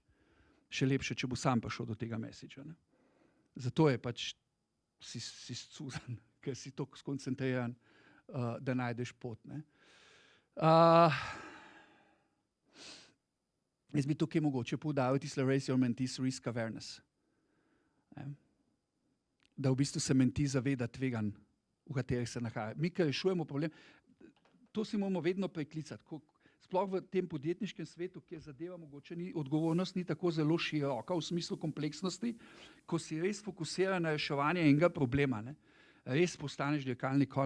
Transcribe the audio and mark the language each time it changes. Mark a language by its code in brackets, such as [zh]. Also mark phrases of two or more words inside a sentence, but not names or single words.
[sl] Še lepše, če bo sam prišel do tega messagea. Ne. Zato je pač si cuzan, ker si tako skoncentriran, da najdeš pot. Ne. Jaz bi tukaj mogoče poudaril tisle [en] raise your mentees risk awareness. [sl] Da v bistvu se menti zaveda tveganj, v katerih se nahaja. Mi, ki rešujemo problem, to si moramo vedno preklicati. Sploh v tem podjetniškem svetu, kjer zadeva mogoče odgovornost ni tako zelo široka v smislu kompleksnosti, ko si res fokusira na reševanje enega problema, ne, res postaneš dirkalni konj.